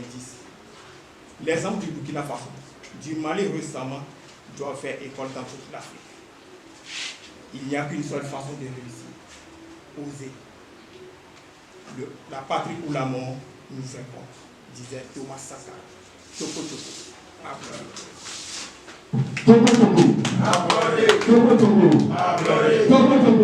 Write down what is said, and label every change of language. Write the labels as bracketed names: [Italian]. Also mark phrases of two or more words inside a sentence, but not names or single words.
[French] Les hommes du Burkina Faso, du Mali récemment, doivent faire école dans toute l'Afrique. Il n'y a qu'une seule façon de réussir. Oser. La patrie ou la mort nous importe, disait Thomas Sankara. Toko Toko. Applaudissez. Toko Toko. Applaudissez. Toko Toko. Applaudissez.